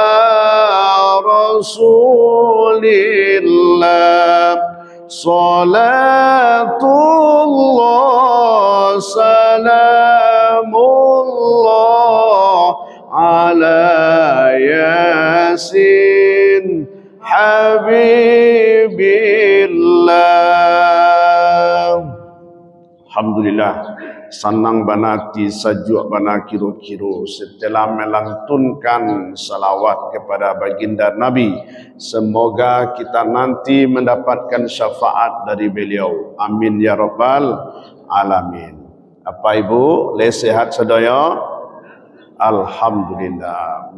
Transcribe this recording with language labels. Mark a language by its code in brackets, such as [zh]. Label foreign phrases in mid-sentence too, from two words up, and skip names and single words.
[ar] رسول الله صلاة الله سلام الله على ياسين حبيب الله. [id] Alhamdulillah, [min] senang banati sajuk bana kiro-kiro [id] setelah melantunkan salawat kepada baginda Nabi. Semoga kita nanti mendapatkan syafaat dari beliau. [ar] آمين يا رب العالمين. [min] Apa ibu, le sehat sedaya? Alhamdulillah.